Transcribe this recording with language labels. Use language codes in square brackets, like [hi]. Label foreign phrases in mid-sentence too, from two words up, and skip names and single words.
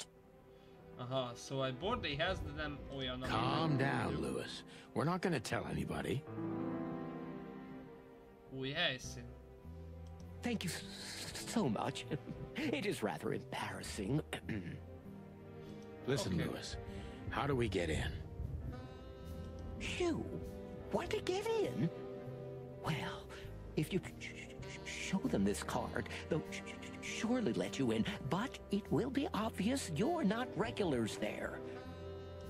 [hu] Aha, szóval egy bordélyház, de nem olyan, ami... [en] Calm down, Lewis. We're not gonna tell anybody. [hu] Új helyszín. [en] Thank you so much. It is rather embarrassing. Listen, Okay. Lewis. How do we get in? You want to get in? Well, if you show them this card, they'll surely let you in, but it will be obvious you're not regulars there.